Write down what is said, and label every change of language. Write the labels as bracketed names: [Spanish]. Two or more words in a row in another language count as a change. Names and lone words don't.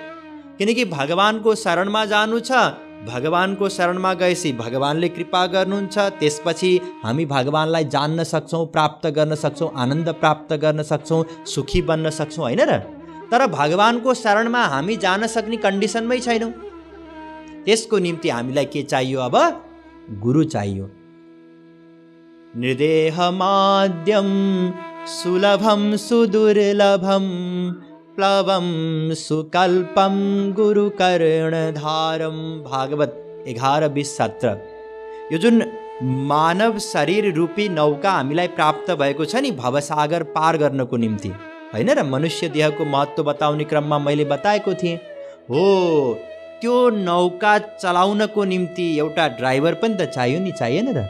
[Nepali] किनकि भगवानको शरणमा जानु छ, भगवानको शरणमा गएपछि भगवानले कृपा गर्नुहुन्छ, त्यसपछि हामी भगवानलाई जान्न सक्छौँ, प्राप्त गर्न सक्छौँ, आनन्द प्राप्त गर्न सक्छौँ, सुखी बन्न सक्छौँ, हैन र? तर भगवानको शरणमा हामी जान सक्ने कन्डिसनमै छैनौँ। त्यसको निम्ति हामीलाई के चाहियो? अब गुरु चाहियो। [Sanskrit] निर्देह माध्यम सुलभम सुदुर्लभम प्लवम सुकल्पम गुरु कर्णधारम। [Nepali] भागवत 11:20-17। यो जुन मानव शरीर रूपी नौका हामीलाई प्राप्त भएको छ नि भवसागर पार गर्नको निम्ति, हैन र। मनुष्य देहको महत्त्व बताउने क्रममा मैले बताएको थिएँ। हो, त्यो नौका चलाउनको निम्ति एउटा ड्राइभर पनि त चाहियो नि, चाहिएन र?